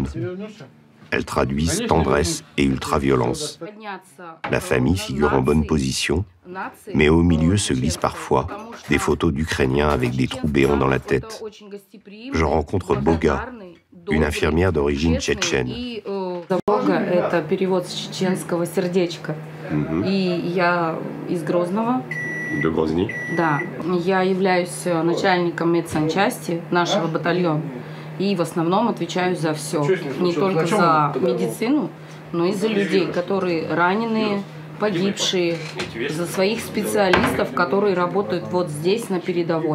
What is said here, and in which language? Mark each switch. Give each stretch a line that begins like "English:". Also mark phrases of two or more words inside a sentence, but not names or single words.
French: Elles traduisent tendresse et ultra-violence. La famille figure en bonne position, mais au milieu se glissent parfois des photos d'Ukrainiens avec des trous béants dans la tête. Je rencontre Boga, une infirmière d'origine tchétchène.
Russian: Boga – это перевод с чеченского «сердечко». И я из Грозного.
French: De Grozny?
Russian: Да. Я являюсь начальником медсанчасти нашего батальона. И в основном отвечаю за все. Не только за медицину, но и за людей, которые раненые, погибшие, за своих специалистов, которые работают вот здесь, на передовой.